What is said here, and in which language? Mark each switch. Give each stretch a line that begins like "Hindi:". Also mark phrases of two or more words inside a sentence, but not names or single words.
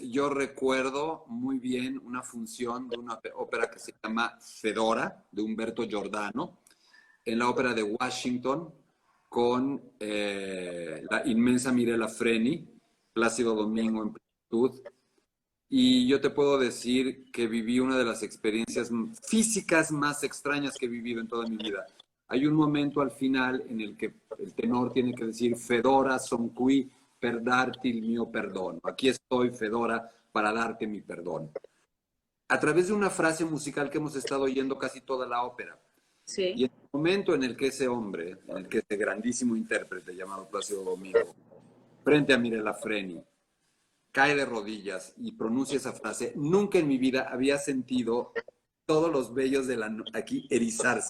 Spanish: Yo recuerdo muy bien una función de una ópera que se llama Fedora, de Umberto Giordano, en la ópera de Washington, con la inmensa Mirella Freni, Plácido Domingo en plenitud. Y yo te puedo decir que viví una de las experiencias físicas más extrañas que he vivido en toda mi vida. Hay un momento al final en el que el tenor tiene que decir Fedora
Italian: son qui per darti il mio perdono.
Spanish: Aquí estoy, Fedora, para darte mi perdón. A través de una frase musical que hemos estado oyendo casi toda la ópera. Sí. Y en el momento en el que ese hombre, en el que ese grandísimo intérprete llamado Plácido Domingo, frente a Mirella Freni, cae de rodillas y pronuncia esa frase, nunca en mi vida había sentido todos los vellos de aquí erizarse.